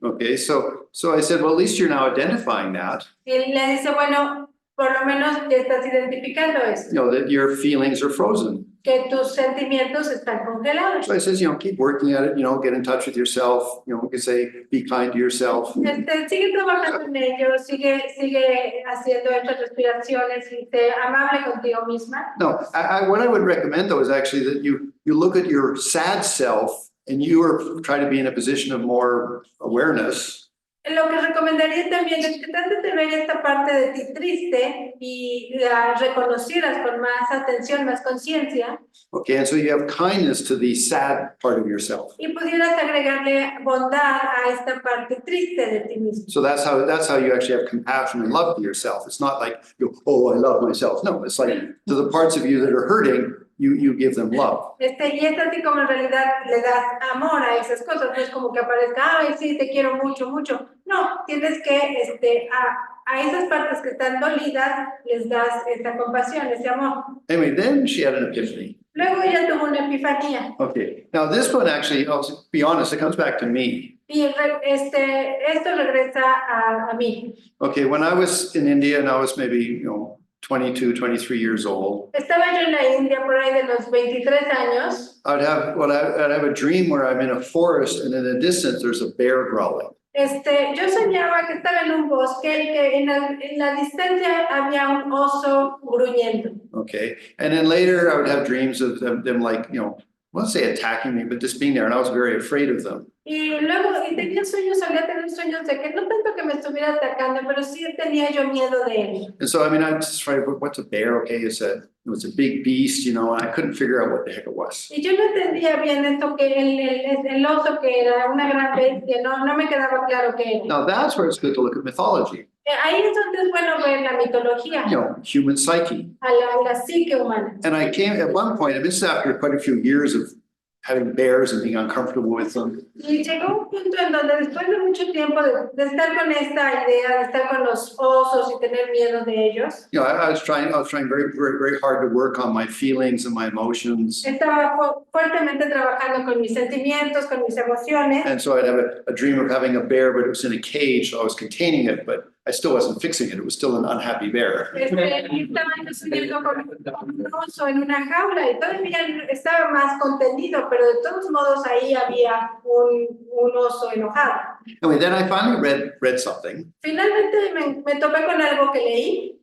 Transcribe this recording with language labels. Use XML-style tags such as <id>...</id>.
<en>Okay, so I said, well, at least you're now identifying that,</en> <es>Y le dice, bueno, por lo menos ya estás identificando esto,</es> <en>that your feelings are frozen.</en> <es>que tus sentimientos están congelados.</es> <en>So I says, keep working at it, get in touch with yourself, we can say, be kind to yourself.</en> <es>Sigue trabajando en ello, sigue haciendo estas respiraciones y sé amable contigo misma.</es> <en>No, what I would recommend though is actually that you look at your sad self and you are try to be in a position of more awareness.</en> <es>Lo que recomendaría también es que trates de ver esta parte de ti triste y la reconocieras con más atención, más conciencia,</es> <en>Okay, and so you have kindness to the sad part of yourself.</en> <es>y pudieras agregarle bondad a esta parte triste de ti mismo.</es> <en>So that's how you actually have compassion and love to yourself. It's not like I love myself. No, it's like to the parts of you that are hurting, you give them love.</en> <es>Y es así como en realidad le das amor a esas cosas, no es como que aparezca, ay, sí, te quiero mucho, mucho. No, tienes que a esas partes que están dolidas les das esta compasión, ese amor.</es> <en>Anyway, then she had an epiphany.</en> <es>Luego ella tuvo una epifanía.</es> <en>Okay, now this one actually, I'll be honest, it comes back to me.</en> <es>Y esto regresa a mí.</es> <en>Okay, when I was in India and I was maybe, 22, 23 years old,</en> <es>Estaba yo en la India por ahí de los 23 años.</es> <en>I'd have a dream where I'm in a forest and in the distance there's a bear growling.</en> <es>Yo soñaba que estaba en un bosque y que en la distancia había un oso gruñendo.</es> <en>Okay, and then later I would have dreams of them like, I won't say attacking me, but just being there, and I was very afraid of them.</en> <es>Y luego tenía sueños, solía tener sueños de que no tanto que me estuviera atacando, pero sí tenía yo miedo de él.</es> <en>And so, I'm just trying, what's a bear? Okay, it was a big beast, and I couldn't figure out what the heck it was.</en> <es>Y yo no entendía bien esto que el oso que era una gran bestia, no me quedaba claro qué era.</es> <en>Now that's where it's good to look at mythology.</en> <es>Ahí es donde es bueno ver la mitología,</es> <en>Human psyche.</en> <es>a la psique humana.</es> <en>And I came at one point, and this is after quite a few years of having bears and being uncomfortable with them.</en> <es>Y llegó un punto en donde después de mucho tiempo de estar con esta idea, de estar con los osos y tener miedo de ellos,</es> <en>I was trying very, very, very hard to work on my feelings and my emotions.</en> <es>estaba fuertemente trabajando con mis sentimientos, con mis emociones.</es> <en>And so I'd have a dream of having a bear, but it was in a cage, so I was containing it, but I still wasn't fixing it. It was still an unhappy bear.</en> <es>Y estaba yo soñando con un oso en una jaula y todavía estaba más contenido, pero de todos modos ahí había un oso enojado.</es> <en>Anyway, then I finally read something.</en> <es>Finalmente me topé con algo que leí.</es>